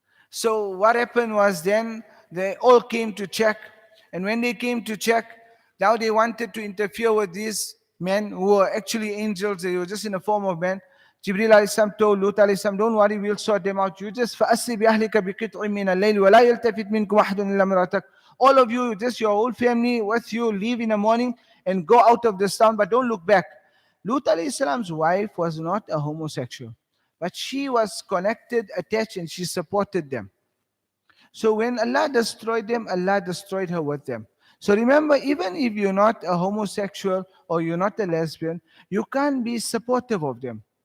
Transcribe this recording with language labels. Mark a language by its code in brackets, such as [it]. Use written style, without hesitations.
[en] So what happened was then they all came to check. And when they came to check, now they wanted to interfere with these men who were actually angels. They were just in the form of men. Jibreel alayhi salam told Lut alayhi salam, don't worry, we'll sort them out. You just [ar] فَأَسْرِ بِأَهْلِكَ بِقِطْعٍ مِّنَ اللَّيْلِ وَلَا يَلْتَفِتْ مِنْكُمْ أَحَدٌ إِلَّا امْرَأَتَكَ. [en] All of you, just your whole family with you, leave in the morning and go out of this town, but don't look back. Lut alayhi salam's wife was not a homosexual, but she was connected, attached, and she supported them. So when Allah destroyed them, Allah destroyed her with them. So remember, even if you're not a homosexual or you're not a lesbian, you can't be supportive of them.